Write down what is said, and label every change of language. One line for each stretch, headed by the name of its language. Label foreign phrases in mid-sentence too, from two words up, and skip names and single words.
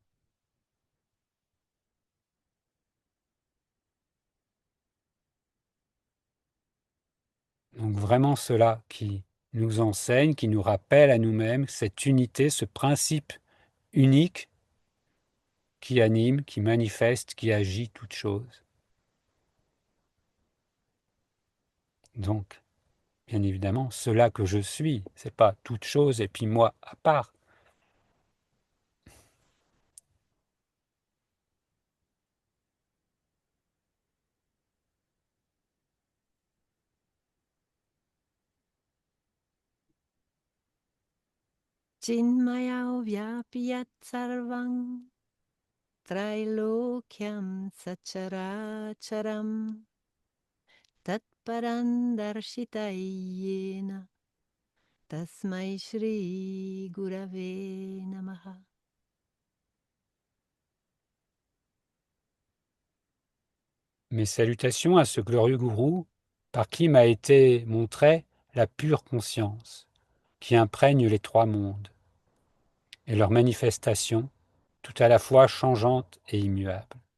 French: Donc vraiment cela qui nous enseigne, qui nous rappelle à nous-mêmes cette unité, ce principe unique qui anime, qui manifeste, qui agit toute chose. Donc, bien évidemment, cela que je suis, c'est pas toute chose et puis moi à part.
Sanskrit: चिन्मयं व्यापियत् सर्वं त्रैलोक्यं सचराचरम् तत्परं दर्शितयेन तस्मै श्री गुरवे नमः.
French: Mes salutations à ce glorieux gourou par qui m'a été montrée la pure conscience qui imprègne les trois mondes et leurs manifestations tout à la fois changeantes et immuables.